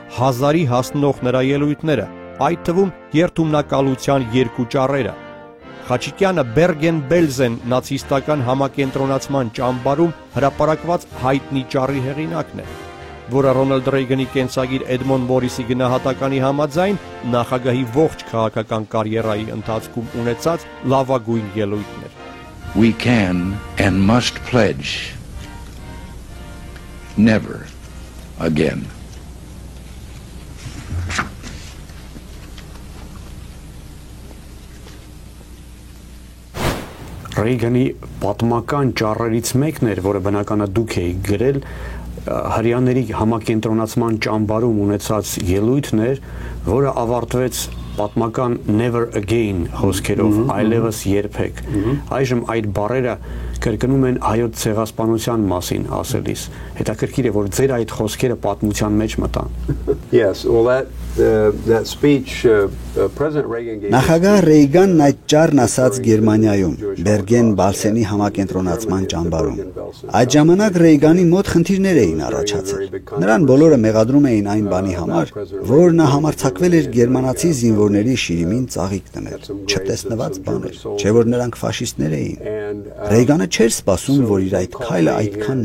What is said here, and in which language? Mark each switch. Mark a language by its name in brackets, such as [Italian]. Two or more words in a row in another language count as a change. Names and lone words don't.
[Armenian] 1000-ի հասնող նրա ելույթները, այդ թվում երթումնակալության 2 ճառերը։ Խաչիկյանը Բերգեն-Բելզեն նացիստական համակենտրոնացման ճամբարում հրապարակված հայտնի ճառի հեղինակն է, որը Ռոնալդ Ռեյգանի կենսագիր Էդմոն Մորիսի գնահատականի համաձայն նախագահի ողջ քաղաքական կարիերայի ընթացքում ունեցած լավագույն ելույթն էր։ [English] We can and must pledge never again. [Armenian] Ռեյգանի պատմական ճառերից մեկն էր, որը բնականա դուք էիք գրել, հրյաների համակենտրոնացման ճամբարում ունեցած ելույթն էր, որը ավարտվեց պատմական [English] never again [Armenian] խոսքերով, այլևս երբեք։ Այժմ այդ բառերը կրկնում են հայոց ցեղասպանության մասին ասելիս։ Հետաքրքիր է, որ ձեր այդ խոսքերը պատմության մեջ մտան։ [English] Yes, well that speech President Reagan gave [Armenian] Նախագահ Ռեյգանն այդ ճառն ասաց Գերմանիայում, Բերգեն-Բալսենի համակենտրոնացման ճամբարում։ Այդ ժամանակ Ռեյգանի մոտ խնդիրներ էին առաջացել։ Նրան բոլորը մեղադրում էին այն բանի համար, որ նա համարձակվել էր գերմանացի զինվորների շիրիմին ծաղիկ դնել։ Չտեսնված բան էր, չէ՞ որ նրանք ֆաշիստներ էին։ Ռեյգանը չէր սպասում, որ իր այդ քայլը այդքան